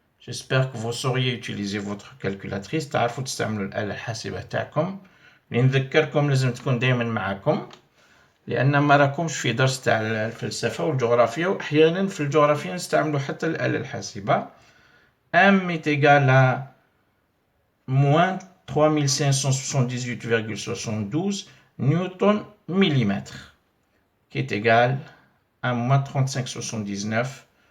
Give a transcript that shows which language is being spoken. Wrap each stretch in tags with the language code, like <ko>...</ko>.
<fr>J'espère que vous sauriez utiliser votre calculatrice.</fr> <ar>تعرفوا تستعملوا الآلة الحاسبة تاعكم. نذكركم لازم تكون دائما معكم، لأن ما راكمش في درس تاع الفلسفة والجغرافيا، وأحيانا في الجغرافيا نستعملوا حتى الآلة الحاسبة.</ar> <fr>1 est égal à moins 3578,72 newton millimètre, qui est égal à moins 3579.</fr>